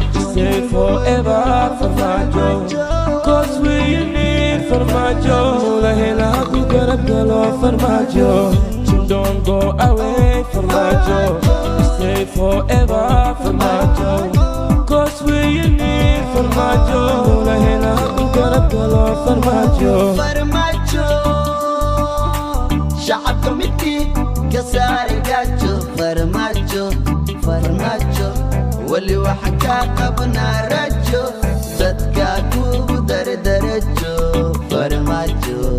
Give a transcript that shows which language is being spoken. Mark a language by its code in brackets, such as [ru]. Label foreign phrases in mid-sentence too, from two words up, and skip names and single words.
[en] Stay forever, Farmajo. 'Cause we need Farmajo. [so] Mulahela ku garab galo, Farmajo. [en] Don't go away, Farmajo. Stay forever, Farmajo. 'Cause we need Farmajo. [so] Mulahela ku garab galo, Farmajo. Farmajo. Shacabka midkii ka saari gaajo. Farmaajo, farmaajo, wali waxa ka qabnaa rajo, dadka kugu dardarajo, farmaajo.